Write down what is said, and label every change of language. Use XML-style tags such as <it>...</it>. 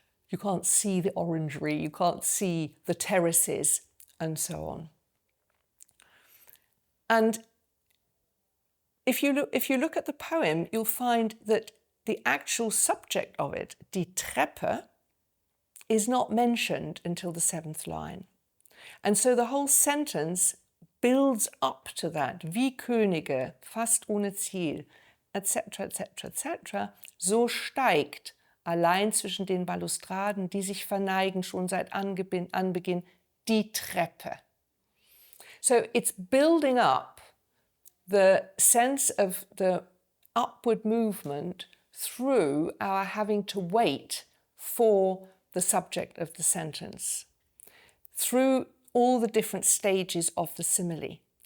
<en>You can't see the orangery, you can't see the terraces, and so on. And if you look at the poem, you'll find that the actual subject of it, Die Treppe, is not mentioned until the 7th line. And so the whole sentence builds up to that.</en> <de>Wie Könige, fast ohne Ziel, etc., etc., etc. So steigt allein zwischen den Balustraden, die sich verneigen schon seit Anbeginn, die Treppe.</de> <en>So it's building up the sense of the upward movement through our having to wait for the subject of the sentence, through all the different stages of the simile.</en>